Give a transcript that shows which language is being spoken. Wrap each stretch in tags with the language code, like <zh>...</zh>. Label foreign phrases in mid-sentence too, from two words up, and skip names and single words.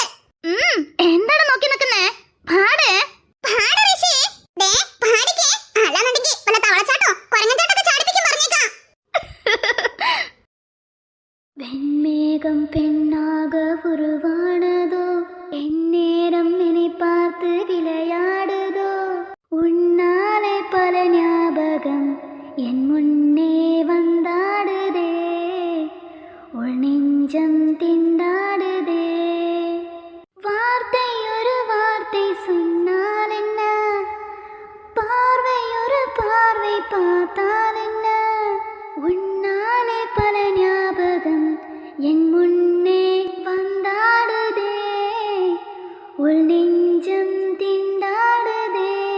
<ml>എന്താണ് നോക്കി നിൽക്കുന്നേ? പാട് പാട് ഋഷി. ദേ പാടിക്കേ, അല്ലാന്നുണ്ടെങ്കിൽ വല്ല തവളച്ചാട്ടോ കുരങ്ങച്ചാട്ടൊക്കെ ചാടിപ്പിക്കും പറഞ്ഞേക്കാം.</ml> <ta>வெண்மேகம் பெண்ணாக உருவானதோ, என்னேரம் என்னை பார்த்து விளையாடுதோ, உன்னாலே பல ஞாபகம் என் முன்னே வந்தாடுதே, உள் நெஞ்சம் திண்டாடுதே. வார்த்தை ஒரு வார்த்தை சொன்னால் என்ன, பார்வை ஒரு பார்வை பார்த்தால் என்ன, உன்னாலே பல ஞாபகம் என் முன்னே வந்தாடுதே, உள் நெஞ்சம் திண்டாடுதே.</ta>